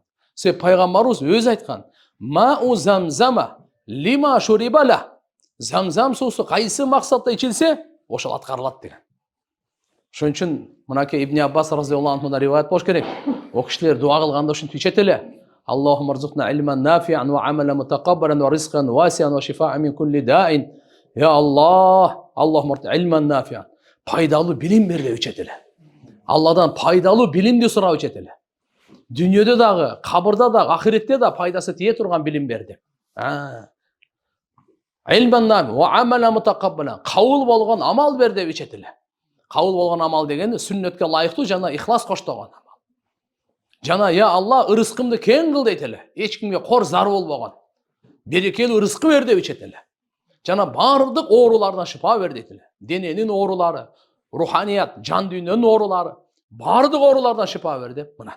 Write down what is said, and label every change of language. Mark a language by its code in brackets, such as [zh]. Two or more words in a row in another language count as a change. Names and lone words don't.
[ky] Себеп пайгамбарыбыз өзү айткан: [ar] "ماء زمزم لما شرب له." [ky] Замзам суусу кайсы максатта ичилсе, ошол аткарылат деген. Ошон үчүн мынакей Ибн Аббас [ar] رضي الله عنه [ky] риваят болуш керек. О кишилер дуа кылганда ушинтип ичет эле: [ar] "اللهم ارزقنا علما نافعا و عملا متقبلا و رزقا واسعا و شفاء من كل داء." يا الله، اللهم علما نافعا. [ky] Пайдалуу билим бер деп ичет эле. Алладан пайдалуу билимди сурап ичет эле. Дүйнөдө дагы, кабырда дагы, ахиретте да пайдасы тие турган билим бер деп. [ar] علما نافعا و عملا متقبلا. [ky] Кабыл болгон амал бер деп ичет эле. Кабыл болгон амал дегенде сүннөткө ылайыктуу жана ихлас коштогон амал. Жана [ar] يا الله, [ky] ырыскымды кең кыл дейт эле. Эч кимге кор зар болбогон. Берекелүү ырыскы бер деп ичет эле. Жана бардык оорулардан шифа бер дейт эле. Дененин оорулары, руханият, жан дүйнөнүн оорулары, бардык оорулардан шифа бер деп мына.